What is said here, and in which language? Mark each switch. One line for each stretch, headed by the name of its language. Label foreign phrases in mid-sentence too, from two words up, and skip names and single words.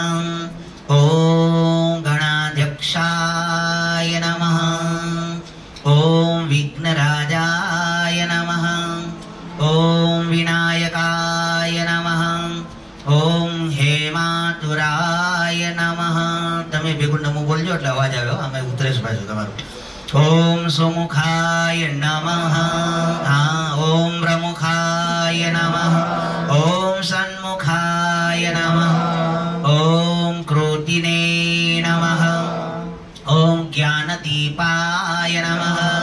Sanskrit: ओम गणाध्यक्षाय नमः। ओम विघ्नराजाय नमः। ओम विनायकाय नमः। ओम हेमातुराय नमः।
Gujarati: તમે બેગુણ નમો બોલજો એટલે અવાજ આવ્યો અમે ઉતરેશ બાજુ તમારું।
Sanskrit: ओम सुमुखाय नमः। हाँ ओम प्रमुखाय नमः। ओम सन्मुखाय नमः। ओम क्रोधिने नमः। ओम ज्ञानदीपाय नमः।